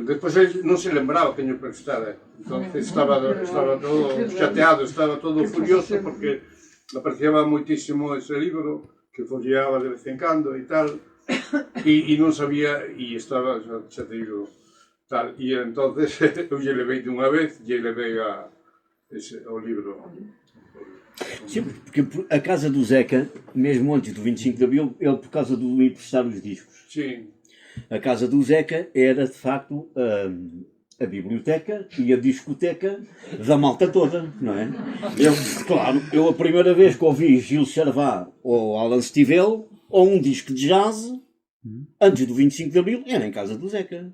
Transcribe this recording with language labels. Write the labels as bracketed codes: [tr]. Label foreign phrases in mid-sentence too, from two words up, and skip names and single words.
[gl] Despois ele non se lembraba que yo prestara. Entonces estaba todo chateado, estaba todo furioso porque apreciaba moitísimo ese libro que folleaba de vez en cando e tal, e non sabía, e estaba, xa te digo, tal, e entonces eu lle levei de unha vez, lle levei o libro. [pt] Sim, porque a casa do Zeca, mesmo antes do 25 de Abril, ele por causa do emprestar os discos. Sim. A casa do Zeca era de facto a biblioteca e a discoteca da malta toda, não é? Claro, eu a primeira vez que ouvi Gil Charvat ou Alan Stivell ou um disco de jazz antes do 25 de Abril era em casa do Zeca.